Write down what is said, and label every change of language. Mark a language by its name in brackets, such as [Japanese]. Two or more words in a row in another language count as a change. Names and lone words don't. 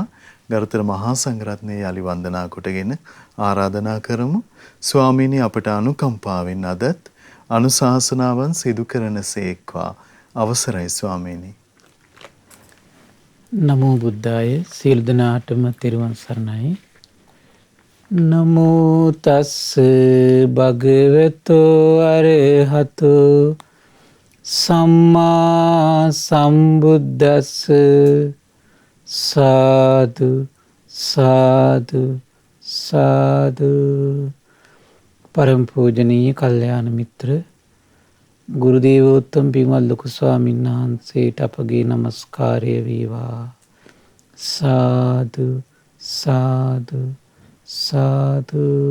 [Sinhala] ගරුතර මහා සංඝරත්නයේ යලි වන්දනා කොටගෙන ආරාධනා කරමු. ස්වාමීනි අපට අනුකම්පාවෙන් අදත් අනුශාසනාවන් සිදු කරනසේක්වා. අවසරයි ස්වාමීනි. [Pali] නමෝ බුද්ධාය. [Sinhala] සියලු දෙනාටම තෙරුවන් සරණයි. [Pali] නමෝ තස්ස භගවතෝ අරහතෝ සම්මා සම්බුද්දස්ස. [Sinhala] සාදු සාදු සාදු. පරම පූජනීය කල්යාණ මිත්‍ර ගුරු දේවෝත්තම පින්වත් ලොකු ස්වාමීන් වහන්සේට අපගේ নমස්කාරය වේවා. සාදු සාදු සාදු.